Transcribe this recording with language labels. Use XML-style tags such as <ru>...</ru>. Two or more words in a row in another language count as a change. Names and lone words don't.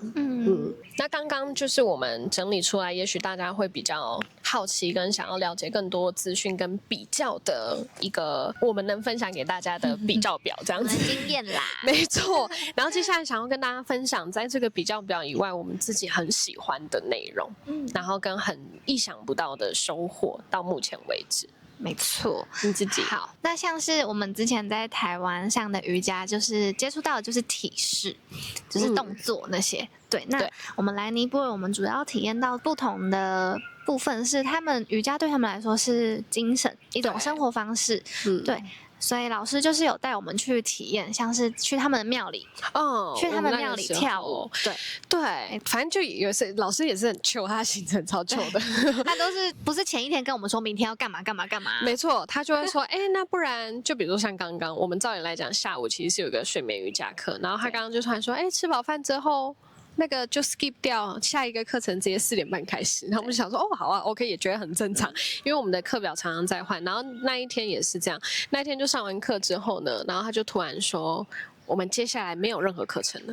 <zh>那剛剛就是我們整理出來，也許大家會比較好奇跟想要了解更多資訊跟比較的一個我們能分享給大家的比較表，這樣子經驗啦，沒錯。然後接下來想要跟大家分享，在這個比較表以外，我們自己很喜歡的內容，然後跟很意想不到的收穫，到目前為止。没錯，你自己好。那像是我們之前在台湾上的瑜伽，就是接觸到的就是體式，就是動作那些。对，那我們來尼泊爾，我們主要體驗到不同的部分是，他們瑜伽對他們來說是精神，一種生活方式。对。所以老師就是有帶我們去體驗，像是去他們的廟裡去他們廟裡跳舞，对，反正就有时老師也是很 chill， 他行程超 chill 的，他都是不是前一天跟我們說明天要幹嘛幹嘛幹嘛，沒錯，他就會說，那不然就比如說像剛剛我們照理來講，下午其實是有一個睡眠瑜伽課，然後他剛剛就突然說，吃飽飯之後。那個就 skip 掉下一個課程，直接4點半開始。然後我們就想說，好啊 ，OK， 也覺得很正常，因為我們的課表常常在換。然後那一天也是這樣，那一天就上完課之後呢，然後他就突然說，我們接下來沒有任何課程了。</zh>